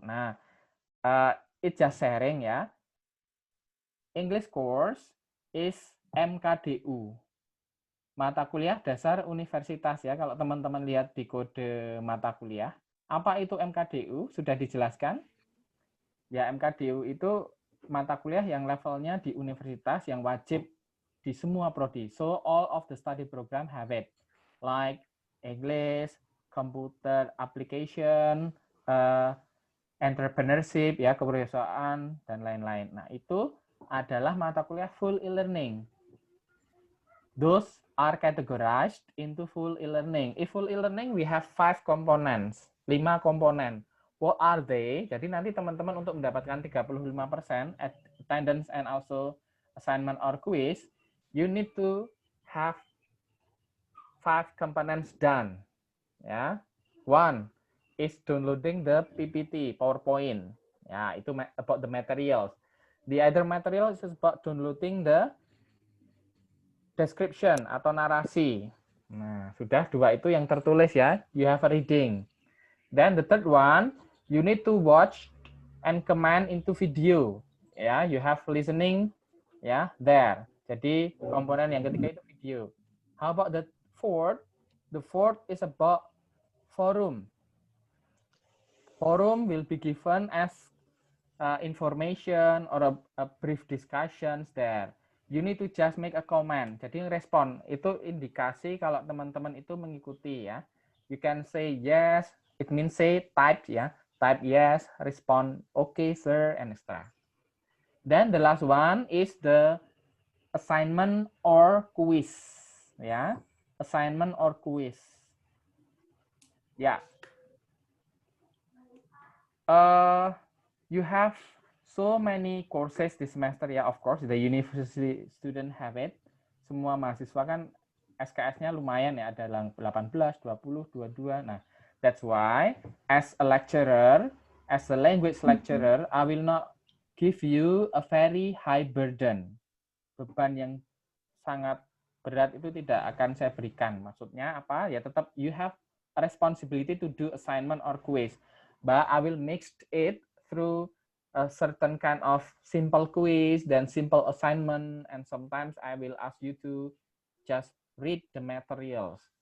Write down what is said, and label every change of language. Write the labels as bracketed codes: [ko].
[en] Nah, it's just sharing ya. English course is MKDU. [id] Mata kuliah dasar universitas ya. Kalau teman-teman lihat di kode mata kuliah. Apa itu MKDU? Sudah dijelaskan? Ya, MKDU itu mata kuliah yang levelnya di universitas yang wajib di semua prodi. [en] So all of the study program have it. Like English, computer application, entrepreneurship, ya, [id] kewirausahaan, dan lain-lain. Nah, itu adalah mata kuliah full e-learning. [en] Those are categorized into full e-learning. In full e-learning, we have 5 components, [id] 5 komponen. [en] What are they? [id] Jadi nanti teman-teman untuk mendapatkan [en] 35% attendance and also assignment or quiz, you need to have 5 components done. Ya, one is downloading the PPT, PowerPoint. [id] Ya, itu [en] about the materials. The other material is about downloading the description [id] atau narasi. Nah, sudah 2 itu yang tertulis ya. [en] You have a reading. Then the third one, you need to watch and comment into video. Ya, you have listening ya there. [id] Jadi komponen yang ketiga itu video. [en] How about the fourth? The fourth is about forum. Forum will be given as information or a brief discussions there. You need to just make a comment. [id] Jadi respon itu indikasi kalau teman-teman itu mengikuti ya. [en] You can say yes, it means say type ya. Type yes, respond okay sir, and etc. Then the last one is the assignment or quiz ya. Assignment or quiz. Ya. You have so many courses this semester ya, of course, the university student have it. [id] Semua mahasiswa kan SKS-nya lumayan ya, ada 18, 20, 22. [en] Nah, that's why as a lecturer, as a language lecturer, I will not give you a very high burden. [id] Beban yang sangat berat itu tidak akan saya berikan. Maksudnya apa? Ya tetap [en] you have a responsibility to do assignment or quiz. But I will mix it through a certain kind of simple quiz, then simple assignment, and sometimes I will ask you to just read the materials.